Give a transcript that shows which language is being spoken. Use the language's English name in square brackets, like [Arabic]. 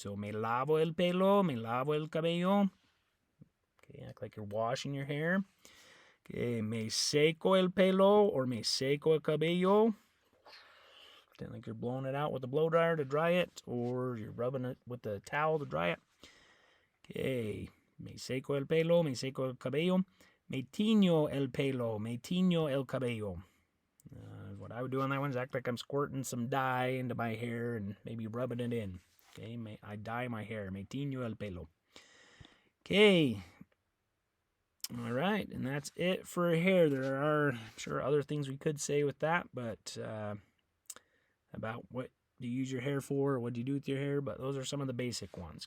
[English] So, [Spanish] me lavo el pelo, me lavo el cabello. [English] Okay, act like you're washing your hair. [Spanish] Okay, me seco el pelo or me seco el cabello. [English] Pretend like you're blowing it out with a blow dryer to dry it, or you're rubbing it with a towel to dry it. [Spanish] Okay, me seco el pelo, me seco el cabello. Me tiño el pelo, me tiño el cabello. [English] What I would do on that one is act like I'm squirting some dye into my hair and maybe rubbing it in. Okay, I dye my hair. [Spanish] Me tiño el pelo. [English] Okay. All right, and that's it for hair. There are, I'm sure, other things we could say with that, but about what do you use your hair for, or what do you do with your hair, but those are some of the basic ones.